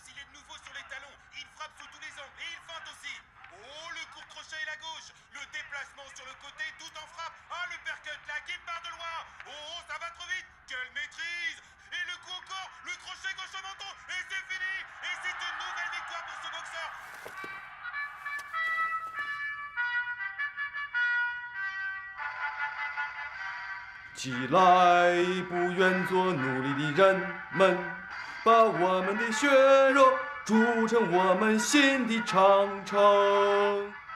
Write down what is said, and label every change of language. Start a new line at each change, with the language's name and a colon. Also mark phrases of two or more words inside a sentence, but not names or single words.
French: Il est de nouveau sur les talons. Il frappe sous tous les angles et il feinte aussi. Oh, le court crochet et la gauche. Le déplacement sur le côté tout en frappe. Ah, le percut là qui part de loin. Oh, ça va trop vite. Quelle maîtrise. Et le coup encore. Le crochet gauche au menton. Et c'est fini. Et c'est une nouvelle victoire pour ce boxeur.
Chinese: 起来，不愿做奴隶的人们，把我们的血肉筑成我们心的长城。